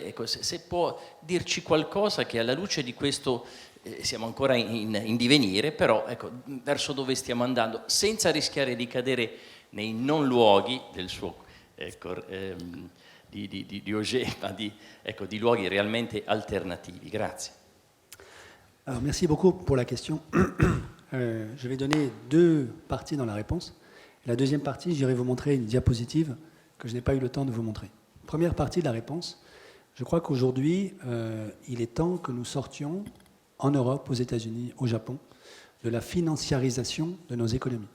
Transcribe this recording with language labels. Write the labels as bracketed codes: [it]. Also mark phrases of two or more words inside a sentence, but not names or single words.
[it] Ecco, se può dirci qualcosa che alla luce di questo siamo ancora in divenire, però ecco, verso dove stiamo andando, senza rischiare di cadere nei non luoghi del suo di Auger, ma di luoghi realmente alternativi. Grazie. [fr] Alors, merci beaucoup pour la question. Je vais donner deux parties dans la réponse. La deuxième partie, j'irai vous montrer une diapositive que je n'ai pas eu le temps de vous montrer. Première partie de la réponse, je crois qu'aujourd'hui, il est temps que nous sortions en Europe, aux États-Unis, au Japon, de la financiarisation de nos économies.